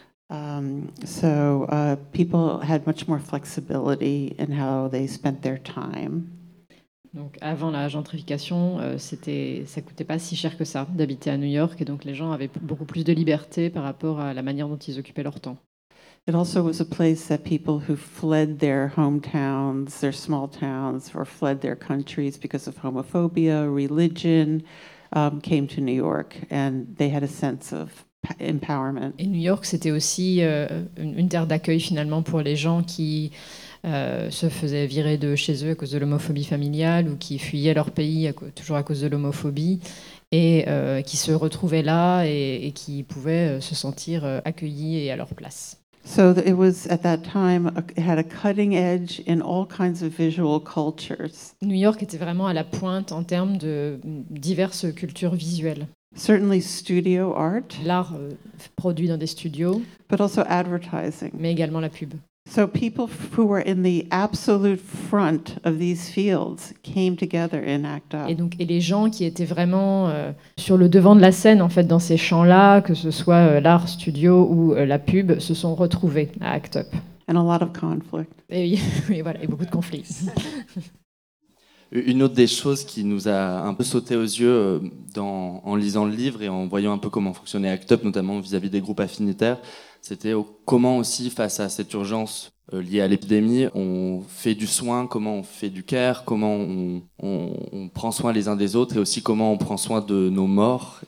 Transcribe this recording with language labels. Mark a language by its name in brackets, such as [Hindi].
[English] So people had much more flexibility in how they spent their time. [French] Donc avant la gentrification, ça coûtait pas si cher que ça d'habiter à New York, et donc les gens avaient beaucoup plus de liberté par rapport à la manière dont ils occupaient leur temps. [English] It also was a place that people who fled their hometowns, their small towns, or fled their countries because of homophobia, religion, came to New York, and they had a sense of empowerment. [French] Et New York, c'était aussi une terre d'accueil finalement pour les gens qui se faisaient virer de chez eux à cause de l'homophobie familiale ou qui fuyaient leur pays toujours à cause de l'homophobie et qui se retrouvaient là et qui pouvaient se sentir accueillis et à leur place. [English] So it was at that time it had a cutting edge in all kinds of visual cultures. [French] New York était vraiment à la pointe en termes de diverses cultures visuelles. [English] Certainly studio art. [French] L'art produit dans des studios. [English] But also advertising. [French] Mais également la pub. [English] So people who were in the absolute front of these fields came together in ACT UP. [French] Et les gens qui étaient vraiment sur le devant de la scène en fait dans ces champs-là, que ce soit l'art studio ou la pub, se sont retrouvés à ACT UP. [English] And a lot of conflict. [French] Et voilà, et beaucoup de conflits. Une autre des choses qui nous a un peu sauté aux yeux en lisant le livre et en voyant un peu comment fonctionnait ACT UP, notamment vis-à-vis des groupes affinitaires, c'était comment aussi, face à cette urgence liée à l'épidémie, on fait du soin, comment on fait du care, comment on prend soin les uns des autres et aussi comment on prend soin de nos morts.